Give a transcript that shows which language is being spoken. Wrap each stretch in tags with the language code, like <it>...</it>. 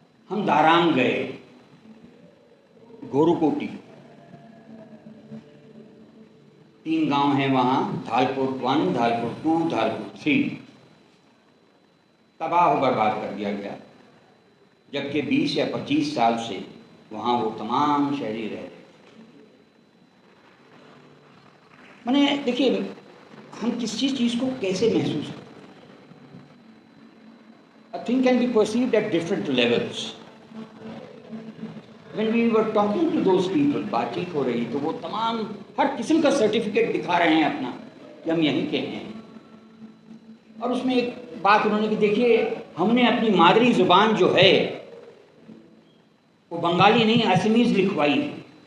<hi>हम दारांग गए, गोरुकोटी, 3 गांव हैं वहाँ, धालपुर 1, धालपुर 2, धालपुर 3, तबाह बर्बाद कर दिया गया। जबकि 20 या 25 साल से वहाँ वो तमाम शहरी रह रहे। मैंने देखिए, हम किसी चीज़ को कैसे महसूस करते हैं।</hi> <en>A thing can be perceived at different levels. When we were talking to those people,</en> <hi>बातचीत हो रही, तो वो तमाम हर किस्म का सर्टिफिकेट दिखा रहे हैं अपना कि हम यहीं के हैं। और उसमें एक बात उन्होंने कि देखिए, हमने अपनी मादरी ज़ुबान जो है वो बंगाली नहीं असमीज़ लिखवाई है।</hi>